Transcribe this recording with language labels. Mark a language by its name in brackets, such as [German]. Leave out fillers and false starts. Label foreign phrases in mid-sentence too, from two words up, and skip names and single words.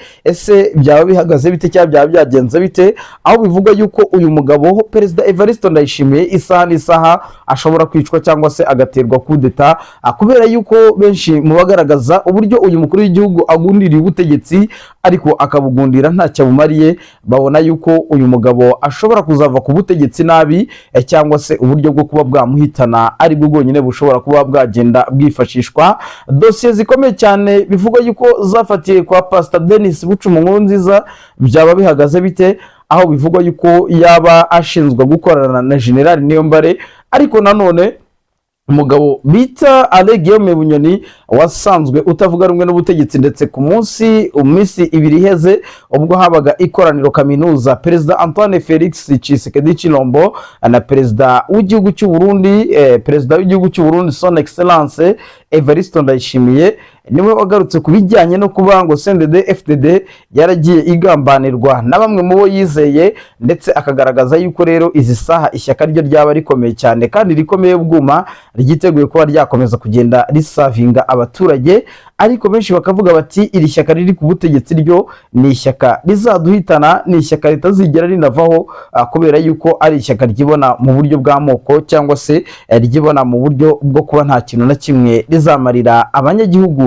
[Kinyarwanda] Ese byaba bihagaze bite cyangwa byaba byagenze bite, aho bivuga yuko uyu mugabo Perezida Evariste Ndayishimiye isaha n'isaha ashobora kwicwa cyangwa se agaterwa kudeta, kubera yuko benshi mu bagaragaza uburyo uyu mukuru w'igihugu agundiriye ubutegetsi ariko akabugundira ntacyo bumariye, babona yuko uyu mugabo ashobora kuzava ku butegetsi nabi, cyangwa se uburyo bwo kuba bwamuhitana ari bwo bwonyine bushobora kuba bwagenda bwifashishwa. Dosiye zikomeye cyane bivugwa yuko zafatiye kwa Pastor Denis Bucuma Nkurunziza, byaba bihagaze bite, aho bivugwa yuko yaba ashinzwe gukorana na General Niyombare, ariko nanone umugabo bita Alain Guillaume Bunyoni wasanzwe utavuga rumwe n'ubutegetsi, ndetse ku minsi ibiri iheze ubwo habaga ikoraniro kaminuza perezida Antoine Felix Tshisekedi Tshilombo na perezida w'igihugu cy'u Burundi [French] son excellence [Kinyarwanda] Evariste Ndayishimiye, niwe wagarutse ku bijyanye no kuba ngo CNDD-FDD yaragiye igambanirwa na bamwe mu bo yizeye, ndetse akagaragaza yuko rero izi saha ishyaka ryo ryaba rikomeye cyane kandi rikomeye bwuma ryiteguye kuba ryakomeza kugenda risavinga abaturage. Ariko benshi bakavuga bati iri shyaka riri ku butegetsi ryo ni ishyaka rizaduhitana, ni ishyaka ritazigera rinavaho, kubera yuko ari ishyaka ryibona mu buryo bw'amoko cyangwa se ryibona mu buryo bwo kuba nta kintu na kimwe rizamarira abanyagihugu.